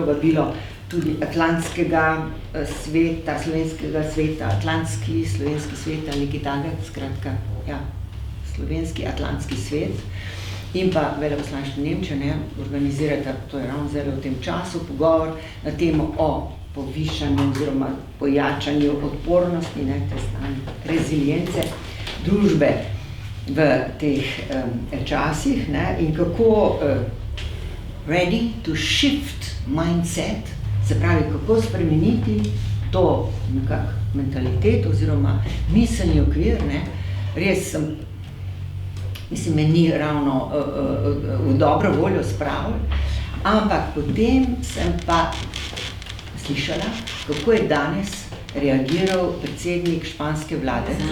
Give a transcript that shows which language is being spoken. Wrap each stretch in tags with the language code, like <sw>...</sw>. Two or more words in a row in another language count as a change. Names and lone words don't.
<sl>vabilo tudi atlantskega sveta, slovenskega sveta, atlantski, slovenski svet, nekaj takega, skratka, ja, slovenski, atlantski svet in pa veleposlaništvo Nemčije, organizirata, to je ravno zelo v tem času, pogovor na temo o povišanju oziroma pojačanju odpornosti, te stanje rezilijence družbe v teh časih in kako</sl> <en>ready to shift mindset,</en> <sl>se pravi, kako spremeniti to nekak mentaliteto oziroma miselni okvir, res sem, mislim, me ni ravno v dobro voljo spravil, ampak potem sem pa slišala, kako je danes reagiral predsednik španske vlade.</sl>